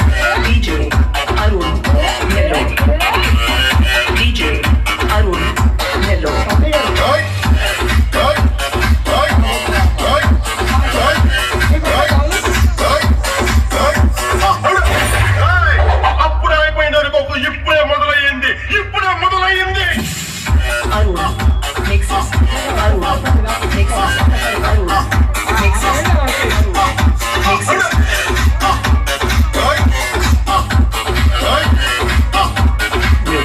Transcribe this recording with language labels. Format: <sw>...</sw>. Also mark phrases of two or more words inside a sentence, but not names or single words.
<en>DJ Arun Nellore. DJ Arun Nellore.</en> <te>అప్పుడే అయిపోయింది అనుకోకు, ఇప్పుడే మొదలయ్యింది, ఇప్పుడే మొదలయ్యింది.</te> <en>Arun mixes. Arun mixes. Arun mixes. Mixes.</en>